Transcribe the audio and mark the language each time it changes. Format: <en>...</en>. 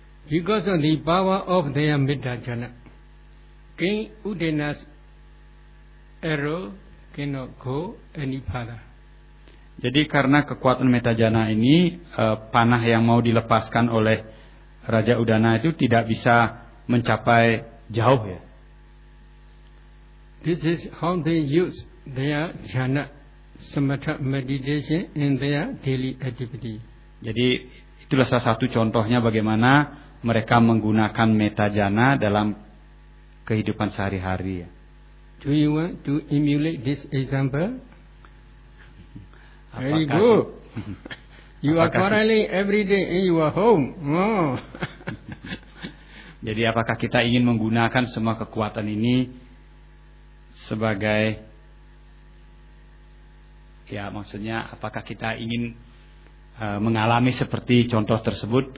<en>Because of the power of their metajana, King Udena's arrow cannot go any further.</en> <id>Jadi karena kekuatan metajana ini, panah yang mau dilepaskan oleh Raja Udana itu tidak bisa mencapai jauh ya.</id> <en>This is how they use their jhana, samatha meditation in their daily activity.</en> <id>Jadi itulah salah satu contohnya bagaimana mereka menggunakan metajana dalam kehidupan sehari-hari.</id> <en>Do you want to emulate this example?</en> <id>Apakah,</id> <en>very good. You are quarreling every day in your home. Oh.</en> <id>Jadi apakah kita ingin menggunakan semua kekuatan ini sebagai, ya maksudnya apakah kita ingin mengalami seperti contoh tersebut?</id>